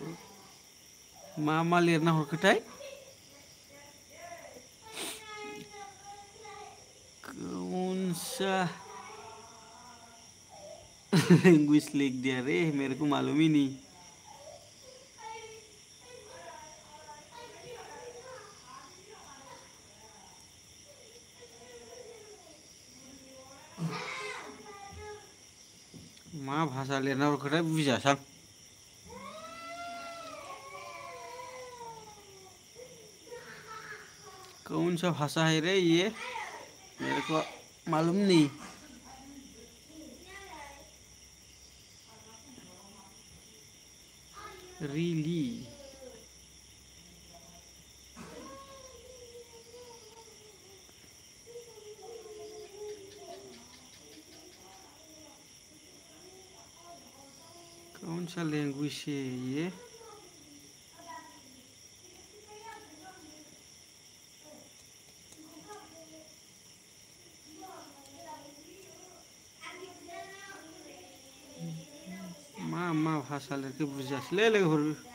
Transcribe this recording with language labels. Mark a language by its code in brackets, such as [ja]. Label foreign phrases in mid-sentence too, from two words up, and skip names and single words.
[brx] मा लिरना हरखोथाय [hi] कौन सा लैंग्वेज लिख दिया रे मेरे को मालूम ही नहीं [brx] मा भाषा लिरना हरखोथाय बुजियासां [hi] कौन सा भाषा है रे ये मेरे को मालूम नहीं रियली कौन सा लैंग्वेज है ये [brx] मा भाषा लिरखो बुजियासैलै लोगोफोर